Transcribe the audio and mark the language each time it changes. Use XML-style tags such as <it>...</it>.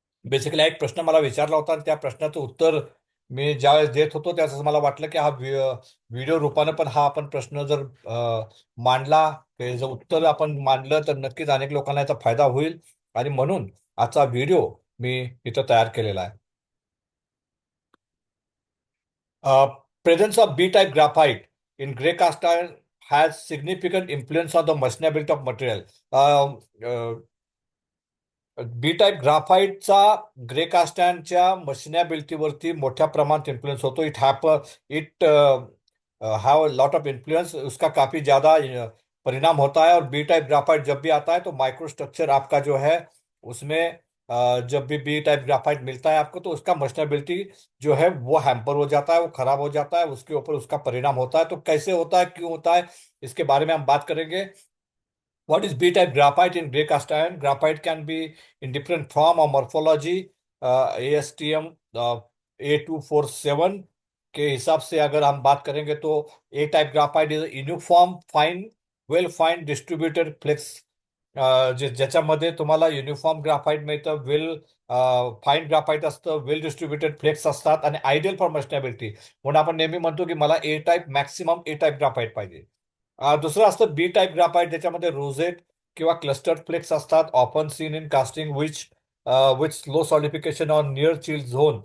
<mr>Basically एक प्रश्न मला विचारला होता आणि त्या प्रश्नाचं उत्तर मी ज्यावेळेस देत होतो त्यावेळेस मला वाटलं की हा व्हिडिओ रूपानं पण हा आपण प्रश्न जर मांडला, त्याचं उत्तर आपण मांडलं तर नक्कीच अनेक लोकांना याचा फायदा होईल. आणि म्हणून आजचा व्हिडिओ मी इथं तयार केलेला आहे.</mr> <en>Presence of B-type graphite in gray cast iron has significant influence on the machinability of material.</en> <mr>B type ग्राफाईटचा grey कास्टॅनच्या मशिनेबिलिटीवरती मोठ्या प्रमाणात इन्फ्लुएंस होतो.</mr> <en>it have lot of influence,</en> <hi>उसका काफी ज्यादा परिणाम होता है. और बी टाइप ग्राफाइट जब भी आता है तो माइक्रो स्ट्रक्चर आपका जो है उसमें जब भी बी टाइप ग्राफाइट मिलता है आपको तो उसका मशीनेबिलिटी जो है वो हैम्पर हो जाता है, वो खराब हो जाता है, उसके ऊपर उसका परिणाम होता है. तो कैसे होता है, क्यों होता है, इसके बारे में हम बात करेंगे.</hi> <en>What is B-type graphite in gray cast iron? Graphite can be in different form or morphology. ASTM A247</en> <hi>के हिसाब से अगर हम बात करेंगे तो</hi> <en>A type graphite is uniform fine well fine distributed flakes.</en> <mr>ज्याच्यामध्ये तुम्हाला युनिफॉर्म ग्राफाइट मिळतं, वेल फाईन ग्राफाइट असतं, वेल distributed flex असतात आणि</mr> <en>Ideal for machinability.</en> <mr>म्हणून आपण नेहमी म्हणतो की मला A type maximum A type graphite पाहिजे. दुसरं असतं बी टाईप ग्राफाइट, ज्याच्यामध्ये रोझेट किंवा क्लस्टर्ड फ्लेक्स असतात,</mr> <en>Often seen in casting which slow solidification on near chill zone.</en>